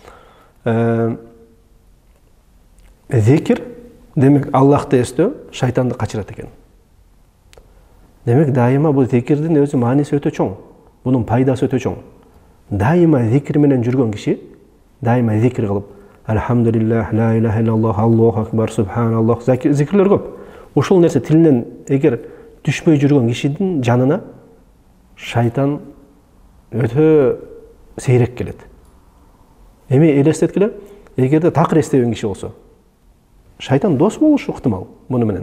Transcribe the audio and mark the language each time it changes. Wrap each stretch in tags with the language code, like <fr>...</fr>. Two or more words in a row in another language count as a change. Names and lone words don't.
<ky>Зикир, демек, Аллахты эстөө шайтанды качырат экен. Демек, дайыма бул зикирдин өзү мааниси өтө чоң. Бунун пайдасы өтө чоң. Дайыма зикир менен жүргөн киши, дайыма зикир кылып,</ky> <ar>الحمد لله، لا إله إلا الله، الله أكبر، سبحان الله,</ar> <ky>зикирлер көп. Ушул нерсе тилинен эгер түшпөй жүргөн кишидин жанына шайтан өтө сейрек келет. Эми элестеткиле, эгерде такыр эстебеген киши болсо, шайтан дос болушу ыктымал муну менен.</ky>